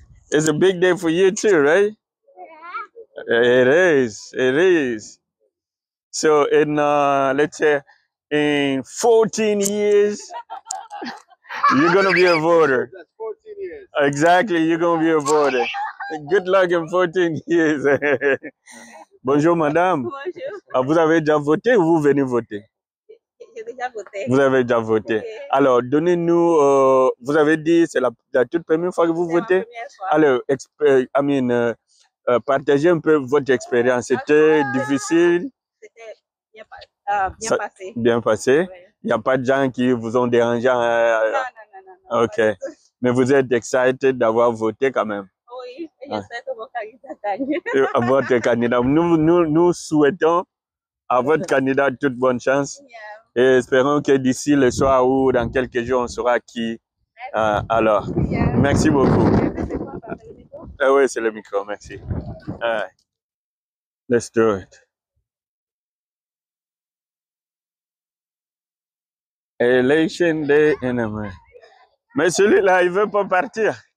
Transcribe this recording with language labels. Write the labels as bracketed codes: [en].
[en] It's a big day for you too, right? It is. It is. So in, let's say, in 14 years, you're going to be a voter. That's 14 years. Exactly, you're going to be a voter. Good luck in 14 years. [fr] Bonjour, madame. Bonjour. Ah, vous avez déjà voté ou vous venez voter? J'ai déjà voté. Vous avez déjà voté. Ok. Alors, donnez-nous, vous avez dit c'est la toute première fois que vous C'est ma votez? première fois. Alors, partagez un peu votre expérience. C'était difficile? C'était bien passé. Bien passé? Ouais. Il n'y a pas de gens qui vous ont dérangé? Non. Ok. Mais vous êtes excited d'avoir voté quand même? Oui, et j'espère que mon candidat gagne. À votre candidat. Nous souhaitons à votre candidat toute bonne chance. [en] Yeah. [fr] Et espérons que d'ici le soir ou dans quelques jours, on saura qui. Alors, [en] Yeah. [fr] merci beaucoup. C'est quoi, passer le micro? Oui, c'est le micro, merci. [en] All right. Let's do it. Election day in America. [fr] Mais celui-là, il veut pas partir.